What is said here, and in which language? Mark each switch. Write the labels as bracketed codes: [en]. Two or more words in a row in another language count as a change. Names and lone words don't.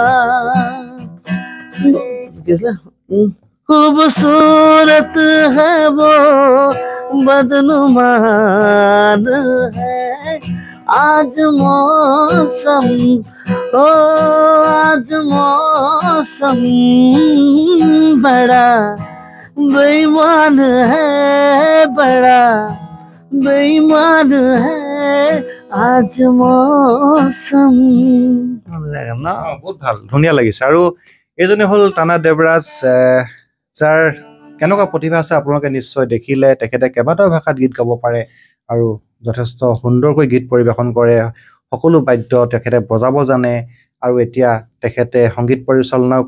[hi] किसला खूबसूरत है वो बदनुमान है आज मौसम ओ आज मौसम बड़ा बेईमान है बड़ा बेईमान है आज मौसम [as] বহুত ভাল ধুনীয়া লাগিছে আৰু এইজনে হ'ল টানা দেৱৰাজ যাৰ কেনেকুৱা প্ৰতিভা আছে আপোনালোকে নিশ্চয় দেখিলে তেখেতে কেইবাটাও ভাষাত গীত গাব পাৰে আৰু যথেষ্ট সুন্দৰকৈ গীত পৰিৱেশন কৰে সকলো বাদ্য তেখেতে বজাব জানে আৰু এতিয়া তেখেতে সংগীত পৰিচালনাও